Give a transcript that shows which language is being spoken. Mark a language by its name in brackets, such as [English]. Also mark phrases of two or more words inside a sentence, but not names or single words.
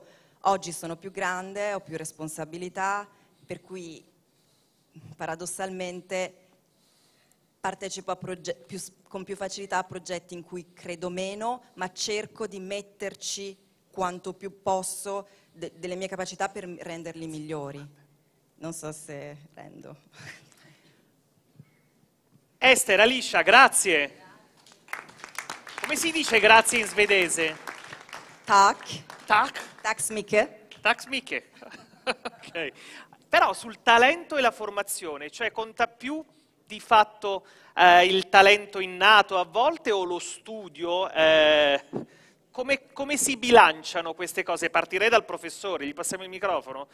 [Italian] Oggi sono più grande, ho più responsabilità, per cui paradossalmente partecipo a con più facilità a progetti in cui credo meno, ma cerco di metterci quanto più posso delle mie capacità per renderli migliori. Non so se rendo. Esther, Alicia, grazie. Come si dice grazie in svedese? Tack. Tack? [Swedish] Tack så mycket. Tack så mycket. [Italian] Ok. Però sul talento e la formazione, cioè conta più di fatto il talento innato a volte o lo studio? Come si bilanciano queste cose? Partirei dal professore, gli passiamo il microfono.